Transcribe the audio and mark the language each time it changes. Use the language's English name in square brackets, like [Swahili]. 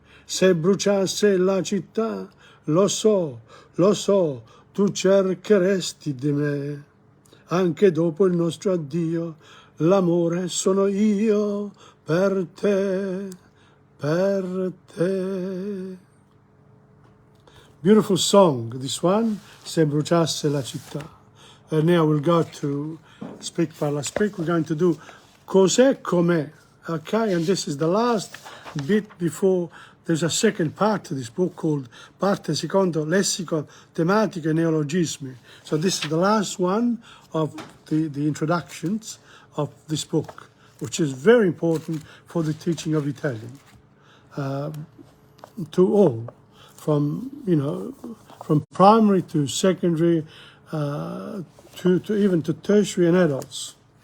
[Italian] Se bruciasse la città, lo so, tu cercheresti di me. Anche dopo il nostro addio, l'amore sono io per te, per te. [English] Beautiful song, this one, Se bruciasse la città. And now we'll go to Speak Parla Speak. We're going to do Cos'è com'è. Okay, and this is the last bit before there's a second part to this book called Parte Secondo, Lessico, Tematiche e Neologismi. So this is the last one of the introductions of this book, which is very important for the teaching of Italian to all, from from primary to secondary to even to tertiary and adults.